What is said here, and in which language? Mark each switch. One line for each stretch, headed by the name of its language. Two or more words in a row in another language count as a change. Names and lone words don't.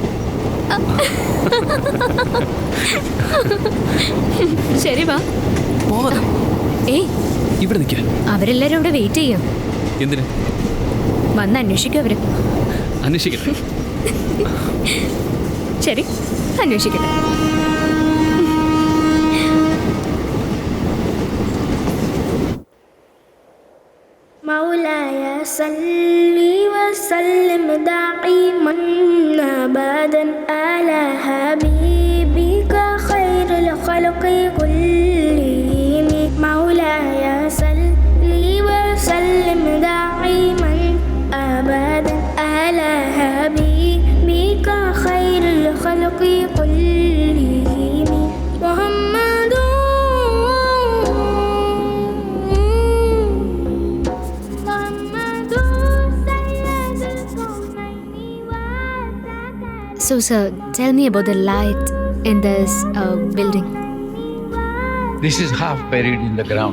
Malayalam: ശരി വാ. ഏയ്, ഇവിടെ നിൽക്ക. അവരെല്ലാരും ഇവിടെ വെയിറ്റ് ചെയ്യാം. എന്തിന്? വന്ന് അന്വേഷിക്കും അവര്. അന്വേഷിക്കട്ടെ. ശരി, അന്വേഷിക്കട്ടെ.
Arabic: مولاي صل وسلم دائما ابدا على حبيبك خير الخلق كلهم مولاي صل وسلم دائما ابدا على حبيبك خير الخلق كلهم محمد
English: So, sir, tell me about the light in this building. This is half buried in the ground.